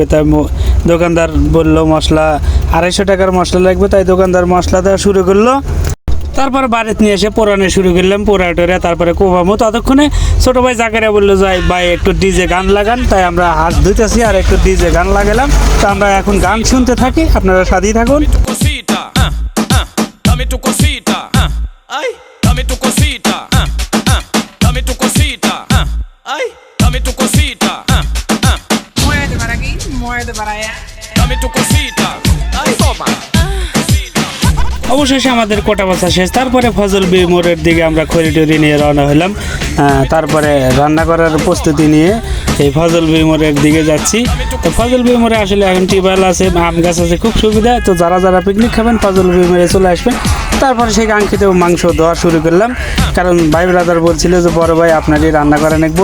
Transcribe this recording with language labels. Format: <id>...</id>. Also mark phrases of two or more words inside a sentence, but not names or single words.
<bn>তাই দোকানদার বললো মশলা 250 টাকার মশলা লাগবে। তাই দোকানদার মশলা দেওয়া শুরু করলো। তারপরে বাড়িতে নিয়ে এসে পোড়ানো শুরু করলাম, পোড়াটোরে তারপরে কোভামো। ততক্ষণে ছোটো ভাই জাকারিয়া বললো যাই ভাই একটু ডিজে গান লাগান। তাই আমরা হাত ধুইতেছি আর একটু ডিজে গান লাগালাম। তো আমরা এখন গান শুনতে থাকি, আপনারা সাথেই থাকুন।</bn> <es>Dame tu cosita, dame tu cosita, ay, dame tu cosita, Muévete para aquí, muévete para allá. dame tu cosita, ay, toma.</es> <bn>অবশেষে আমাদের কোটা বাছা শেষ। তারপরে ফজল বি মোড়ের দিকে আমরা খড়িটরি নিয়ে রওনা হলাম। তারপরে রান্না করার প্রস্তুতি নিয়ে এই ফজল বি মোড়ের দিকে যাচ্ছি। তো ফজল বি মোড়ে আসলে এখন টিউবওয়েল আছে, আম গাছ আছে, খুব সুবিধা। তো যারা যারা পিকনিক খাবেন ফজল বি মোড়ে চলে আসবেন। তারপরে সেই কাঙ্ক্ষিত মাংস দেওয়া শুরু করলাম, কারণ ভাই ব্রাদার বলছিল যে বড় ভাই আপনারই রান্না করে নেবো।</bn>